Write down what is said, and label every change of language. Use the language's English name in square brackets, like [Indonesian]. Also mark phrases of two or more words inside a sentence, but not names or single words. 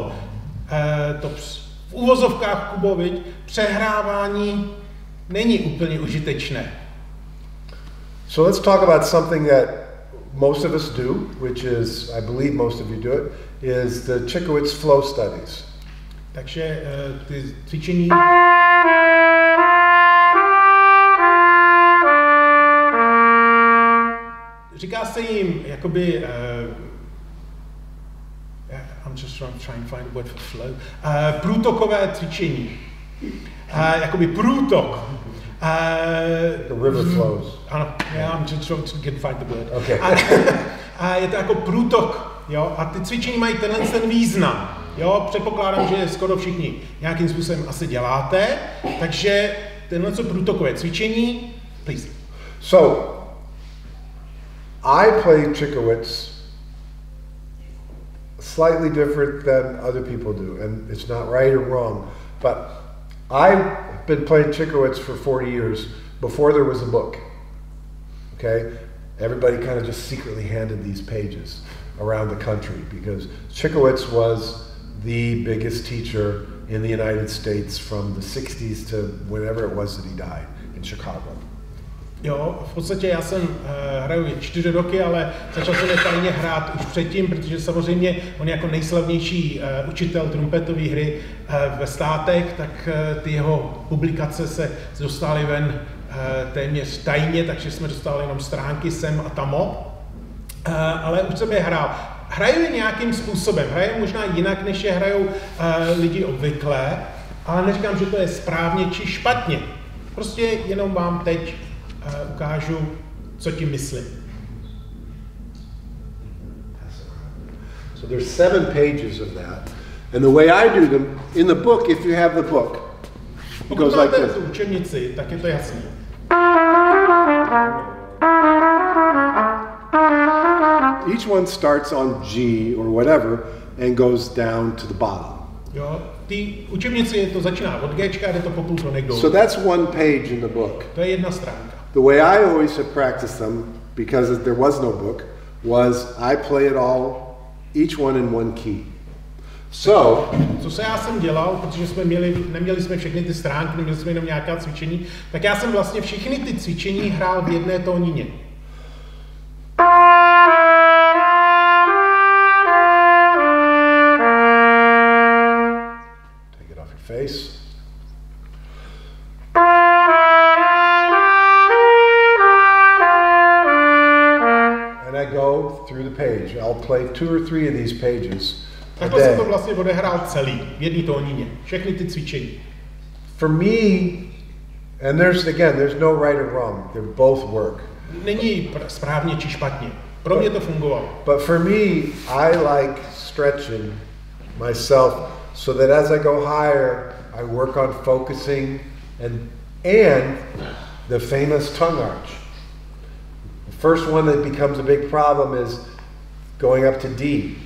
[Czech] To v uvozovkách, Kubo, viď, přehrávání není úplně užitečné. [English] So let's talk about something that most of us do, which is, I believe most of you do it, is the Chickowitz flow studies. [Czech] Takže ty cvičení říká se jim jakoby [English] I'm just trying to find a word for flow. [Czech] Průtokové cvičení. Jakoby průtok. [English] The river flows. Ano, I'm just trying to find the word. Okay. [Czech] A je to jako průtok, jo? A ty cvičení mají ten význam. Jo? Předpokládám, že skoro všichni nějakým způsobem asi děláte, takže tenhle průtokové cvičení, [English] please. So, I play Chickowitz slightly different than other people do, and it's not right or wrong, but I've been playing Chickowitz for 40 years before there was a book, okay? Everybody kind of just secretly handed these pages around the country because Chickowitz was the biggest teacher in the United States from the 60s to whenever it was that he died in Chicago. [Czech] Jo, v podstatě já jsem hraju 4 roky, ale začal jsem je tajně hrát už předtím, protože samozřejmě on je jako nejslavnější učitel trumpetové hry ve státech, tak ty jeho publikace se dostaly ven téměř tajně, takže jsme dostali jenom stránky sem a tamo, ale už jsem je hrál. Hraju je nějakým způsobem, hraju možná jinak, než je hrajou lidi obvykle, ale neříkám, že to je správně či špatně. Prostě jenom vám teď ukážu, co tím myslím. [English] So there's 7 pages of that. And the way I do them, in the book, if you have the book, it goes like this. [Czech] Pokud máte tu učebnici, tak je to jasný. [English] Each one starts on G or whatever and goes down to the bottom. [Czech] Jo, ty učebnici to začíná od Gčka a jde to po půltonek dolů. [English] So that's one page in the book. [Czech] To je jedna stránka. [English] The way I always have practiced them, because there was no book, was I play it all, each one in one key. So, [Czech] co já jsem dělal, protože jsme neměli jsme všechny ty stránky, neměli jsme jenom nějaká cvičení, tak já jsem vlastně všechny ty cvičení hrál v jedné tónině. [English] Take it off your face. And I go through the page. I'll play 2 or 3 of these pages. [Czech] Takhle jsem to vlastně odehrál celý, v jedné tónině, všechny ty cvičení. [English] For me, and there's no right or wrong. They both work. [Czech] Není správně či špatně. Pro mě to fungovalo. [English] But for me, I like stretching myself so that as I go higher, I work on focusing and the famous tongue arch. The first one that becomes a big problem is going up to D.